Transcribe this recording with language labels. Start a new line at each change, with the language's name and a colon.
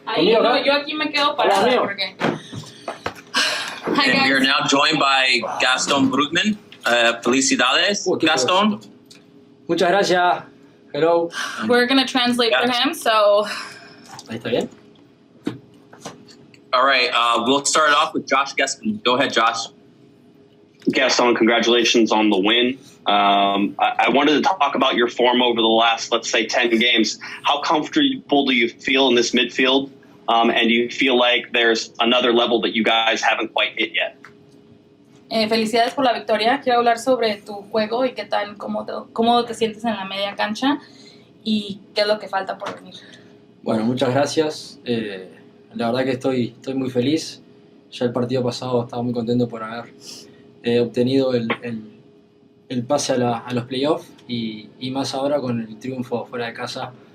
Spanish: Ahí, no, yo aquí me quedo parada porque...
English: Hi, And we are guys. now joined by Gaston Brugman.
Spanish: Felicidades, Gaston. Muchas gracias.
English: Hello. We're going to translate for him, so...
Spanish: Ahí está bien.
English: All right, we'll start off with Josh Gaston. Go ahead, Josh. Gaston, congratulations on the win. I wanted to talk about your form over the last, let's say, 10 games. How comfortable do you feel in this midfield? And do you feel like there's another level that you guys haven't quite hit yet?
Spanish: Felicidades por la victoria. Quiero hablar sobre tu juego y qué tan cómodo te sientes en la media cancha y qué es lo que falta por venir. Bueno, muchas gracias. La verdad que estoy muy feliz. Ya el partido pasado estaba muy contento por haber obtenido el pase a los playoffs y más ahora con el triunfo fuera de casa.